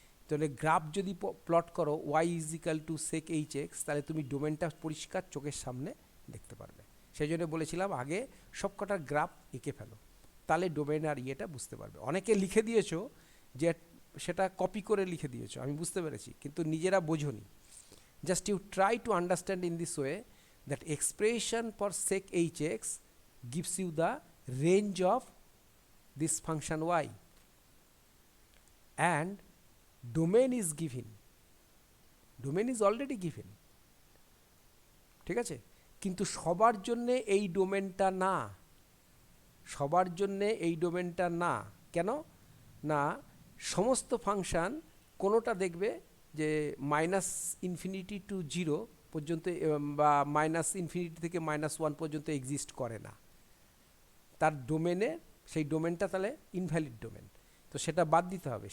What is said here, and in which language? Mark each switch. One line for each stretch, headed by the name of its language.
Bangla: তাহলে গ্রাফ যদি প্লট করো Y is equal to sec H x, তাহলে তুমি ডোমেনটা পরিষ্কার চোখের সামনে দেখতে পারবে। সেই জন্য বলেছিলাম আগে সব কটার গ্রাফ এঁকে ফেলো, তাহলে ডোমেন আর ইয়েটা বুঝতে পারবে। অনেকে লিখে দিয়েছো যে সেটা কপি করে লিখে দিয়েছো, আমি বুঝতে পেরেছি, কিন্তু নিজেরা বোঝোনি।
English: just you try to understand in this way that expression for sec h x gives you the range of this function y, and domain is given, domain is already given,
Bangla: ঠিক আছে? কিন্তু সবার জন্যে এই ডোমেনটা না, সবার জন্যে এই ডোমেনটা না। কেন না? সমস্ত ফাংশান কোনোটা দেখবে যে মাইনাস ইনফিনিটি টু জিরো পর্যন্ত বা মাইনাস ইনফিনিটি থেকে মাইনাস ওয়ান পর্যন্ত এক্সিস্ট করে না, তার ডোমেনে সেই ডোমেনটা তাহলে ইনভ্যালিড ডোমেন, তো সেটা বাদ দিতে হবে।